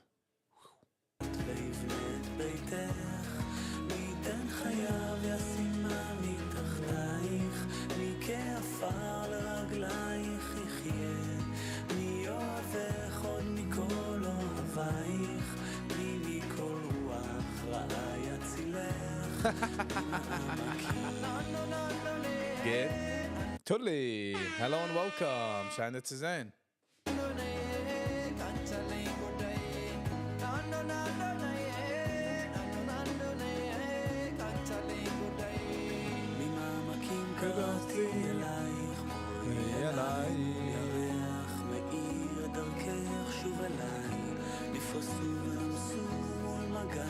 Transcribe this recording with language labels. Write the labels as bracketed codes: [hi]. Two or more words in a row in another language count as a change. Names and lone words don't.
[he] ויבנה את ביתך, מי ייתן חייו ישימה מתחתייך, מי כעפר לרגלייך יחיה, מי אוהבך עוד מכל אוהבייך, מי מכל רוח רעה יצילך, [en] Good. Totally. Hello and welcome. [de] Schön, dass Sie sehen. [he] קראתי אלייך, בואי אליי, ירח מאיר דרכך שוב אליי, נפרסו ונמסו מול מגע